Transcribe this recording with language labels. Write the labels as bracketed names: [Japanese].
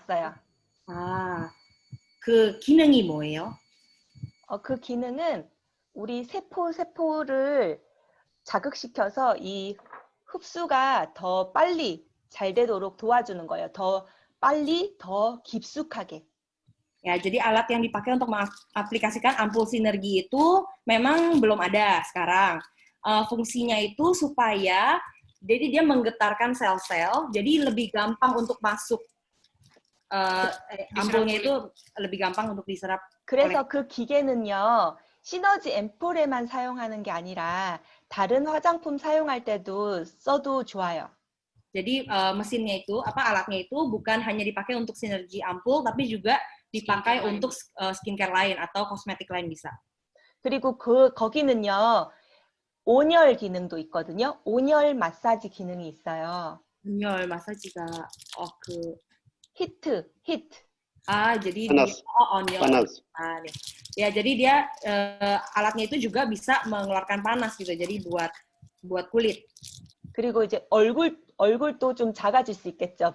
[Korean] 나왔어요. 그 기능이 뭐예요? 그 기능은 우리 세포를 자극시켜서 이 흡수가 더 빨리 잘 되도록 도와주는 거예요. 더 빨리, 더 깊숙하게. [Indonesian] Ya, jadi alat yang dipakai untuk mengaplikasikan ampul sinergi itu memang belum ada sekarang. Fungsinya itu supaya jadi dia menggetarkan sel-sel, jadi lebih gampang untuk masuk. ampulnya itu lebih gampang untuk diserap. [Korean] 그래서 그 기계는요, 시너지 앰플에만 사용하는 게 아니라 다른 화장품 사용할 때도 써도 좋아요. [Indonesian] Jadi mesinnya itu, alatnya itu bukan hanya dipakai untuk sinergi ampul, tapi juga dipakai [English] Skincare [Indonesian] untuk skincare lain atau kosmetik lain bisa. [Korean] 그리고 거기는요, 온열 기능도 있거든요. 온열 마사지 기능이 있어요. 온열 마사지가 히트. [Indonesian] jadi Panas. [Korean] 온열. [Indonesian] panas. [Korean] 네. [Indonesian] Ya, jadi dia alatnya itu juga bisa mengeluarkan panas gitu. Jadi buat kulit. [Korean] 그리고 이제 얼굴도 좀 작아질 수 있겠죠.